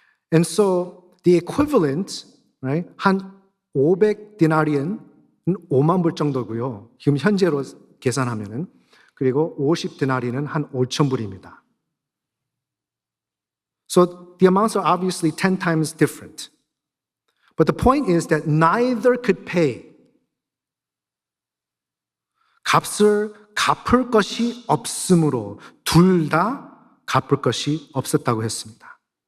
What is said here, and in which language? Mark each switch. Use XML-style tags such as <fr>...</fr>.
<en>And so the equivalent, right,</en> <ko>한 500 디나리는 5만 불 정도고요. 지금 현재로 계산하면은 그리고 50 디나리는 한 5천 불입니다.</ko> <en>So the amounts are obviously 10 times different. But the point is that neither could pay.</en> <ko>값을 갚을 것이 없으므로 둘 다 갚을 것이 없었다고 했습니다.</ko>